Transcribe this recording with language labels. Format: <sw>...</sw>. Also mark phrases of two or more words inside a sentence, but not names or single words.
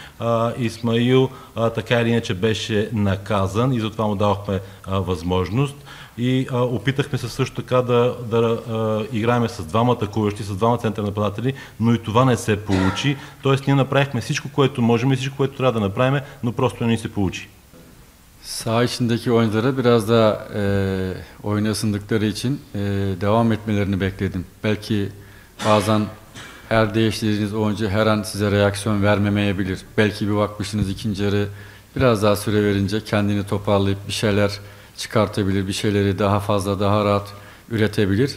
<bg>Исмаил така или иначе беше наказан и затова му давахме възможност. И опитахме се също така да играем с двама атакуващи, с двама центърни нападатели, но и това не се получи. Тоест ние направихме всичко, което можем и всичко, което трябва да направим, но просто не ни се получи.</bg> <tr>Saha içindeki oyunculara biraz daha oyuna ısındıkları için devam etmelerini bekledim. Belki bazen her değiştirdiğiniz oyuncu her an size reaksiyon vermemeyebilir. Belki bir bakmışsınız ikinci yarı biraz daha süre verince kendini toparlayıp bir şeyler çıkartabilir, bir şeyleri daha fazla, daha rahat üretebilir.</tr>